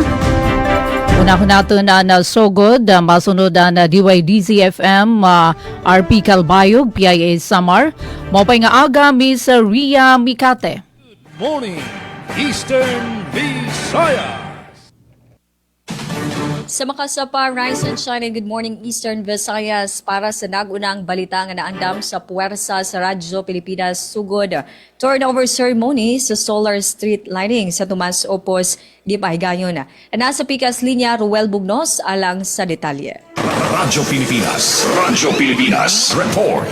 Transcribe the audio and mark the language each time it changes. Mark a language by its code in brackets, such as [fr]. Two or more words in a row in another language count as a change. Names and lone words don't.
[ceb] Unahon nato na sugod, masunod na DYDZ-FM, RP Calbayog, PIA Samar. [war] Maupay nga aga, Miss Ria Mikate. [en] Good morning, Eastern Visayas. [ceb] Sa makasapa, [en] Rise and Shine and Good Morning Eastern Visayas [ceb] para sa nagunang balita nga naandam sa puwersa sa Radyo Pilipinas sugod [en] turnover ceremony [ceb] sa Solar Street Lighting sa Tomas Opos, di pahigayon. Nasa pikas linya, Ruel Bugnos alang sa detalye. Radyo Pilipinas, report.